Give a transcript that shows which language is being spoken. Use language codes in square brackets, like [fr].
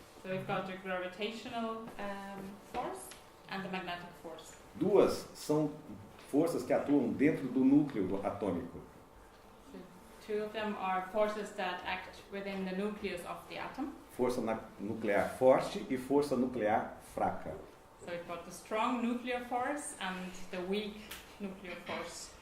[en] So we've got the gravitational force and the magnetic force. [pt] 2 são forças que atuam dentro do núcleo atômico. [en] So 2 of them are forces that act within the nucleus of the atom. [pt] Força nuclear forte e força nuclear fraca. [en] So we've got the strong nuclear force and the weak nuclear force.